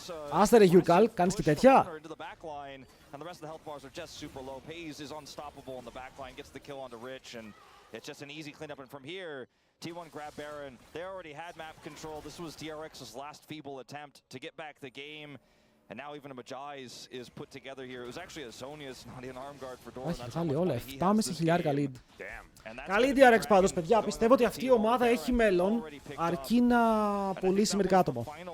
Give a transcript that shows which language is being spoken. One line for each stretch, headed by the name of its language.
Greek: Άστερε Yukal, κάνεις και τέτοια?
English: And the rest of the health bars are just super low. Paze is unstoppable in the backline, gets the kill onto Rich, and it's just an easy cleanup. And from here, T1 grab Baron. They already had map control. This was DRX's last feeble attempt to get back the game. And now even a Majai's is put together here. It was actually a Zonia's, not an arm guard for Doran.
Greek: Έχει βγάλει όλα, 7.500 lead. Καλή DRX πάντως, παιδιά. Πιστεύω ότι αυτή η ομάδα έχει μέλλον, αρκεί να πουλήσει μερικά άτομα.